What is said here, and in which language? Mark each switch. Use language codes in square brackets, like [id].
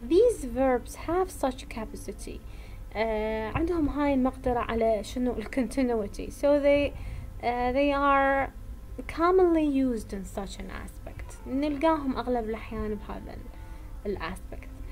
[en] These verbs have such capacity. [ar] عندهم هاي المقدرة على شنو continuity. [en] So they are commonly used in such an aspect. [ar] نلقاهم أغلب الأحيان بهذا الأسبكت.